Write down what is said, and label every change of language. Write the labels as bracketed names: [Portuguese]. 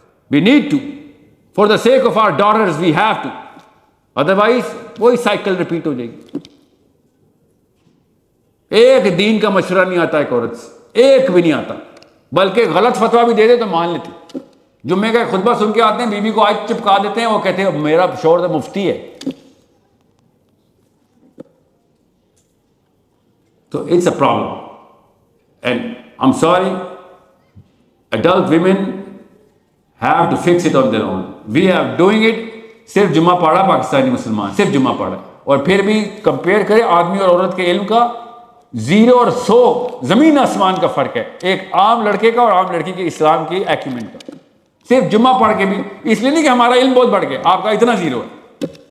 [English] we need to, for the sake of our daughters we have to, otherwise وہی cycle repeat [Urdu] ہو جائے گی. ایک دین کا مشورہ نہیں آتا ایک عورت سے, ایک بھی نہیں آتا, بلکہ غلط فتویٰ بھی دے دے تو مان لیتے. جمعے کا خطبہ سن کے آتے ہیں, بیوی کو آج چپکا دیتے ہیں, وہ کہتے ہیں میرا شوہر تو مفتی ہے. [English] تو it's a problem, and I am sorry, adult women have to fix it on their own. We are doing it. [Urdu] صرف جمعہ پڑھا پاکستانی مسلمان, صرف جمعہ پڑھا, اور پھر بھی کمپیئر کرے آدمی اور عورت کے علم کا 0 اور 100 زمین آسمان کا فرق ہے, ایک عام لڑکے کا اور عام لڑکی کے اسلام کی ایکیومنٹ کا. صرف جمعہ پڑھ کے بھی, اس لیے نہیں کہ ہمارا علم بہت بڑھ گیا, آپ کا اتنا 0 ہے.